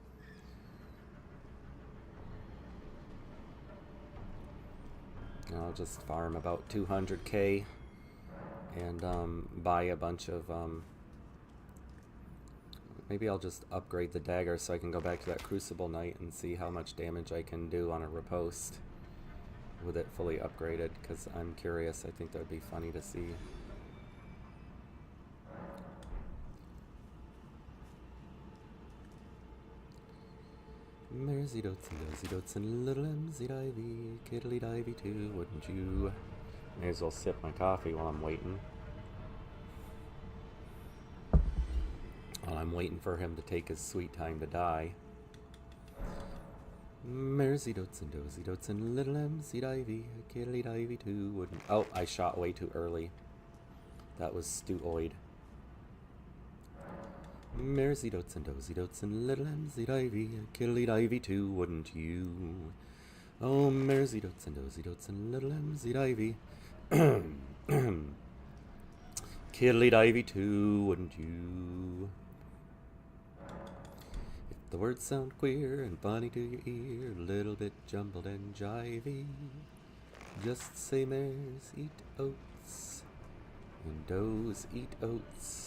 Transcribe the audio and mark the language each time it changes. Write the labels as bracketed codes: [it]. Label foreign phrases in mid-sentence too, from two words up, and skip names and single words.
[en] I'll just farm about 200k and buy a bunch of maybe I'll just upgrade the dagger so I can go back to that Crucible Knight and see how much damage I can do on a riposte with it fully upgraded, because I'm curious. I think that would be funny to see. Mersey dotes and dozy dotes and little MZ divey, kiddly divey too, wouldn't you? May as well sip my coffee while I'm waiting. While I'm waiting for him to take his sweet time to die. Mersey dotes and dozy dotes and little MZ divey, kiddly divey too, wouldn't... Oh, I shot way too early. That was stupid. Mersey dotes and dozy dotes and little MZ divey, kiddly divey too, wouldn't you? Oh, Mersey dotes and dozy dotes and little MZ divey, kiddly divey too, wouldn't you? If the words sound queer and funny to your ear, a little bit jumbled and jivey, just say mares eat oats and does eat oats.